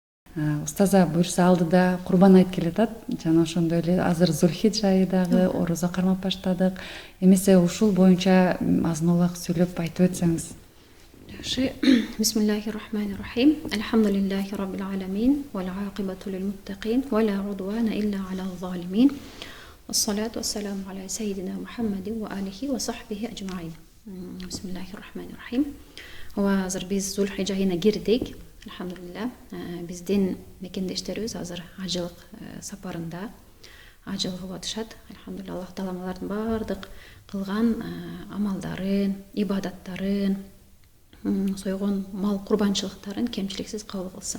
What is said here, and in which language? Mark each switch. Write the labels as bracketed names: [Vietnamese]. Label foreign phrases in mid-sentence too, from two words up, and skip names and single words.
[Kyrgyz] Устаза буюрса алдыда Курбан айт келатат. Жана ошондой эле азыр Зулхидж айы дагы, орозо кармап баштадык. Эмесе ушул боюнча азын-аулак сүйлөп айтып өтсөңүз. [Arabic] بسم الله الرحمن الرحيم الحمد لله رب العالمين والعاقبة للمتقين ولا عدوان إلا على الظالمين والصلاة والسلام على سيدنا محمد وآله وصحبه أجمعين. بسم الله الرحمن الرحيم. [Kyrgyz] Азыр биз Зулхидж айына кирдик. Алхамдулилlah. Биздин мекендештерибиз азыр ажылык сапарында. Ажыл кылып атышат. Алхамдулилlah, Аллах Таала алардын бардык кылган амалдарын, ибадаттарын, сойгон мал курбанчылыктарын кемчиликсиз кабыл кылсын.